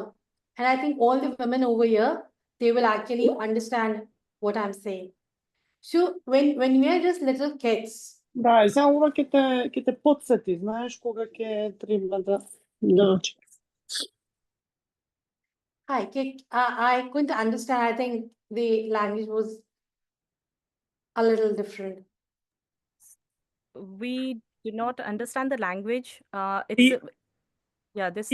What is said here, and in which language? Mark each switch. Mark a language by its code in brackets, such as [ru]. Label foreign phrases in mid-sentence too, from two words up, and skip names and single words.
[en] And I think all the women over here, they will actually understand what I'm saying. So when we are just little kids, [mk] Да, и сега ова ќе те подсети, знаеш, кога ќе треба да [en] I couldn't understand. I think the language was a little different. We do not understand the language. Ye- Yeah, this